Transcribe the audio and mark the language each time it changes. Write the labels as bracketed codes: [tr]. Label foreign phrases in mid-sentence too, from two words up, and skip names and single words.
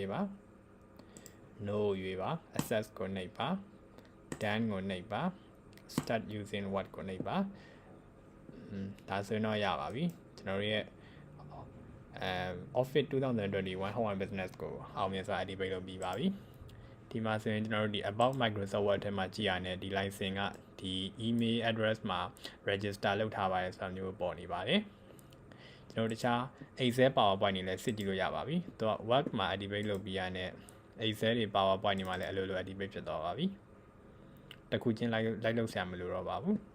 [my] ပေးပါ no ရွေးပါ access ကိုနှိပ်ပါ done ကိုနှိပ်ပါ [en] start using what [my] ကိုနှိပ်ပါဒါဆိုရင်တော့ရ ပါပြီကျွန်တော်ရဲ့ Office 2021 Home and Business ကိုအောင်မြင်စွာ activate လုပ်ပြီးပါပြီဒီမှာဆိုရင်ကျွန်တော်တို့ဒီ about Microsoft Word ထဲမှာကြည့်ရတဲ့ဒီ license ကဒီ [en] email address [my] မှာ register လုပ်ထားပါတယ်ဆိုတာမျိုးပေါ်နေပါတယ်ကျွန်တော်တခြား Excel PowerPoint တွေလည်းစစ်ကြည့်လို့ရပါပြီ။သူက Word မှာ activate လုပ်ပြီးရတဲ့ Excel တွေ PowerPoint တွေမှာလည်းအလိုလို activate ဖြစ်သွားပါပြီ။တစ်ခုချင်းလိုက်လုပ်ဆရာမလိုတော့ပါဘူး